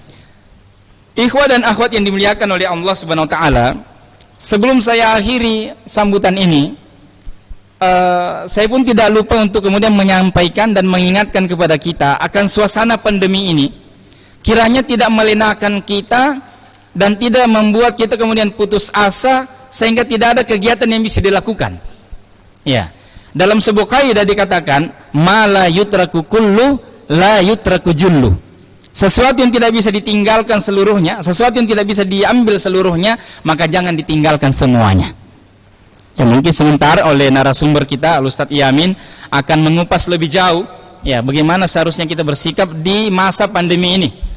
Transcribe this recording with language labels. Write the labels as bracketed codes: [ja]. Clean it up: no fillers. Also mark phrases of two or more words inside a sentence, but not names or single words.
[id] Ikhwah dan akhwat yang dimuliakan oleh Allah [ar] سبحانه وتعالى, [id] sebelum saya akhiri sambutan ini, saya pun tidak lupa untuk kemudian menyampaikan dan mengingatkan kepada kita akan suasana pandemi ini. Kiranya tidak melenakan kita dan tidak membuat kita kemudian putus asa sehingga tidak ada kegiatan yang bisa dilakukan. Ya, dalam sebuah kaidah dikatakan, [ar] ما لا يترك كل لا يترك جل. [id] Sesuatu yang tidak bisa ditinggalkan seluruhnya, sesuatu yang tidak bisa diambil seluruhnya, maka jangan ditinggalkan semuanya. Ya, mungkin sebentar oleh narasumber kita Al-Ustadz Yamin akan mengupas lebih jauh, ya, bagaimana seharusnya kita bersikap di masa pandemi ini.